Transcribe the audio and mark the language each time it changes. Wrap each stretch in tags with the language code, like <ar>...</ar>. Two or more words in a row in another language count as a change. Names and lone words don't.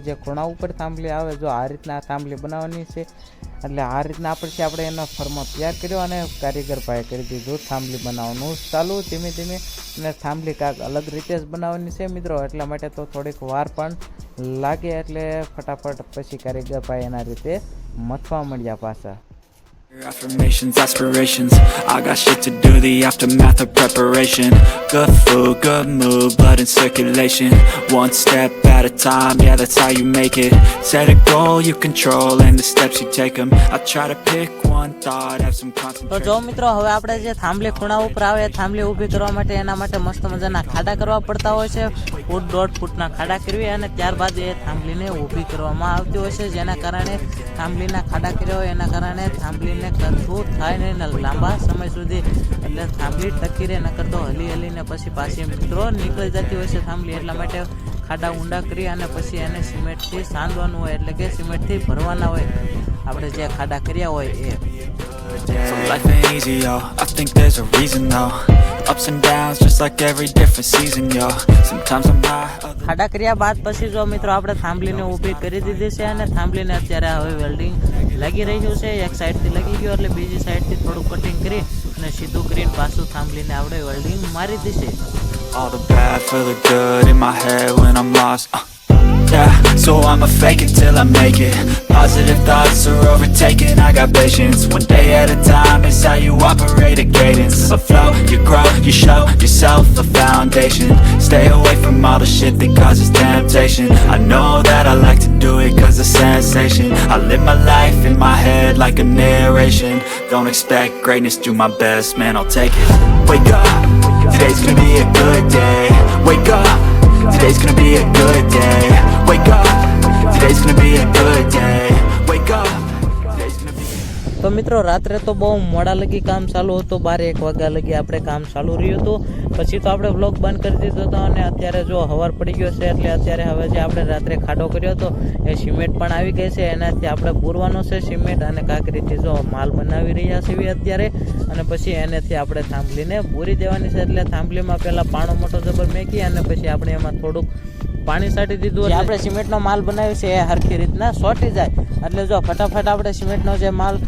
<gu>જે ખૂણા ઉપર થાંભલી આવે જો આ રીતના થાંભલી બનાવવાની છે એટલે આ રીતના આપણે એનો ફર્મો તૈયાર કર્યો અને કારીગરભાઈએ કરી દીધું થાંભલી બનાવવાનું ચાલુ ધીમે ધીમે અને થાંભલી કાંઈક અલગ રીતે જ બનાવવાની છે મિત્રો એટલા માટે તો થોડીક વાર પણ લાગે એટલે ફટાફટ પછી કારીગરભાઈ એના રીતે મથવા મળ્યા પાછા</gu> <en>Affirmations, aspirations, I got shit to do, the aftermath of preparation. Good food, good mood, blood in circulation. One step at a time, yeah, that's how you make it. Set a goal you control and the steps you take them. I try to pick one thought, have some concentration.</en> <gu>તો જો મિત્રો હવે આપણે જે થાંભલી ખૂણા ઉપર આવે થાંભલી ઊભી કરવા માટે એના માટે મસ્ત મજાના ખાડા કરવા પડતા હોય છે ફૂટ 1.5 ફૂટના ખાડા કરવી અને ત્યારબાદ એ થાંભલીને ઊભી કરવામાં આવતી હોય છે જેના કારણે થાંભલીના ખાડા કર્યા હોય એના કારણે થાંભલીને કથું થાય ને લાંબા સમય સુધી એટલે થાંભલી ટકી રહે નકર તો હલીને પછી પાછી મિત્રો નીકળી જતી હોય છે થાંભલી એટલા માટે ખાડા ઊંડા કરી અને પછી એને સિમેન્ટથી સાંધવાનું હોય એટલે કે સિમેન્ટથી ભરવાના હોય આપણે જે ખાડા કર્યા હોય એ</gu> <en>So life ain't easy, yo. I think there's a reason, though. Ups and downs, just like every different season, yo. Sometimes I'm high.</en> <gu>ખાડા કર્યા બાદ પછી જો મિત્રો આપણે થાંભલીને ઊભી કરી દીધી છે અને થાંભલીને અત્યારે હવે વેલ્ડિંગ લાગી રહ્યું છે એક સાઈડથી લાગી ગયો એટલે બીજી સાઈડથી થોડું કટિંગ કરી અને સીધું કરીને પાછું થાંભલીને આપણે વેલ્ડિંગ મારી દીધી</gu> <en>All the bad for the good in my head when I'm lost. Yeah, so I'ma fake it till I make it. Positive thoughts are overtaken, I got patience. One day at a time is how you operate a cadence. A flow, you grow, you show yourself a foundation. Stay away from all the shit that causes temptation. I know that I like to do it cause it's sensation. I live my life in my head like a narration. Don't expect greatness, do my best, man, I'll take it. Wake up, today's gonna be a good day. Wake up, today's gonna be a good day. Wake up, today's gonna be a good day. Wake up, today's gonna be</en> <gu>તો મિત્રો રાત્રે તો બહુ મોડા લગી કામ ચાલુ હતું 12-1 વાગ્યા લગી આપણે કામ ચાલુ રહ્યું હતું પછી તો આપણે વ્લોગ બંધ કરી દીધો હતો અને અત્યારે જો હવાર પડી ગયો છે એટલે અત્યારે હવે જે આપણે રાત્રે ખાડો કર્યો હતો એ સિમેન્ટ પણ આવી ગઈ છે એનાથી આપણે પૂરવાનો છે સિમેન્ટ અને કાંકરીથી જો માલ બનાવી રહ્યા છીએ અત્યારે અને પછી એનાથી આપણે થાંભલીને પૂરી દેવાની છે એટલે થાંભલીમાં પહેલાં પાણો મોટો જબર મેકી અને પછી આપણે એમાં થોડુંક પાણી સાટી દીધું આપણે સિમેન્ટનો માલ બનાવ્યો છે એ હરખી રીતના સોટી જાય એટલે જો ફટાફટ આપણે સિમેન્ટનો જે માલ</gu>